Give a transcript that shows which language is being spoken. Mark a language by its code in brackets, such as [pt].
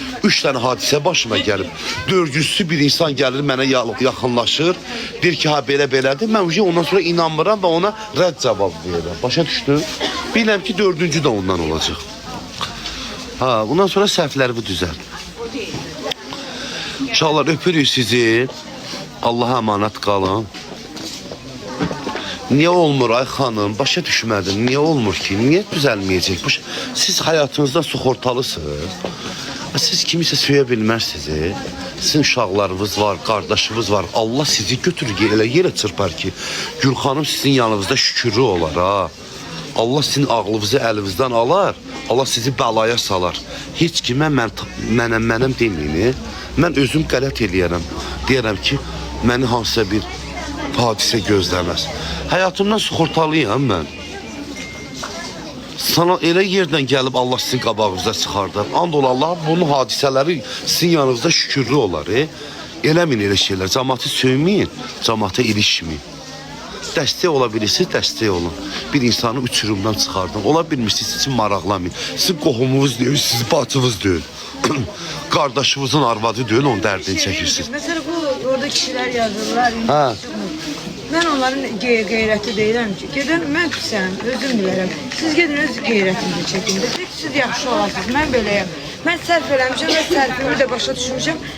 [az] 3 dənə hadisə başıma gəlib. Dördüncüsü bir insan gəlir mənə yaxınlaşır. Deyir ki, ha belə-belədir. Mən ondan sonra inanmıram və ona rədd cavab verirəm. Başa düşdün? Biləm ki, dördüncü də ondan olacaq. Bundan sonra səhvlərimi düzəl. İnşallah öpürük sizi. Allah'a emanet qalın. Niye olmur ay xanım? Başa düşmədim. Niye olmur ki? Niye düzəlməyəcək? Siz həyatınızda suxortalısınız. Siz kimisə söyə bilmərsiniz. Sizin uşaqlarınız var, qardaşınız var. Allah sizi götürür, elə yerə çırpar ki, Gülxanım sizin yanınızda şükürlü olar ha. Allah sizin ağlınızı əlinizdən alar. Allah sizi bəlaya salar. Heç kimə mənəm deməyin. Mən özüm qələt eləyərəm. Deyərəm ki, məni hansısa bir hadisə gözləməz. Həyatımdan suxortalıyam mən. Sana elə yerdən gəlib Allah sizin qabağınıza çıxardar. And ol Allah, bunun hadisələri sizin yanınızda şükürlü olar. Eləmin elə şeylər. Cəmaatı söyməyin, cəmaata ilişməyin. Dəstək ola bilirsiniz, dəstək olun. Bir insanı uçurumdan çıxardın. Ola bilmirsiniz, sizin maraqlamayın. Sizin qohumunuz deyil, sizin bacınız deyil. Qardaşınızın arvadı deyil, onun dərdini çəkirsiniz. [tr] Mesela bu orada kişiler yazırlar. Ha. [az] Ben onların qeyrəti deyirəm ki, gedin mən pisəm, özüm bilirəm. Siz gedin öz qeyrətinizi çəkin. Siz yaxşı olasınız, mən beləyəm. Mən sərf eləmişəm və sərfimi də başa düşmüşəm.